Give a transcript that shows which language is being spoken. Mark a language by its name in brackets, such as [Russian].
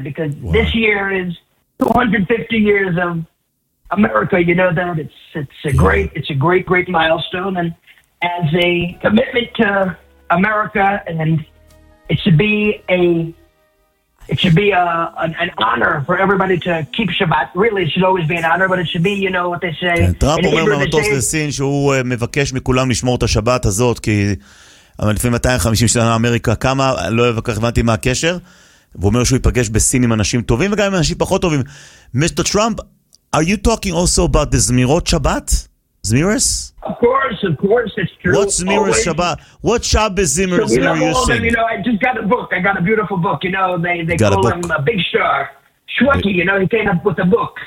[English] Because this year is 250 years of America, you know that. It's a great milestone, and as a commitment to America, and it should be an honor for everybody to keep Shabbat. Really, it should always be an honor, but it should be, you know what they say. [Hebrew] טראמפ אומר במטוס לסין שהוא מבקש מכולם לשמור את השבת הזאת, כי אבל לפני 250 שנה אמריקה קמה, לא הבנתי מה הקשר. והוא אומר שהוא ייפגש בסין עם אנשים טובים וגם עם אנשים פחות טובים. [English] Mr. Trump, are you talking also about the Zmirot Shabbat? Zmiris? Of course, it's true. What's Zmiris Shabbat? What Shabbat Zmiris so are you saying? You know, I just got a book. I got a beautiful book. You know, they call him a big star. Shweki, you know, he came up with a book.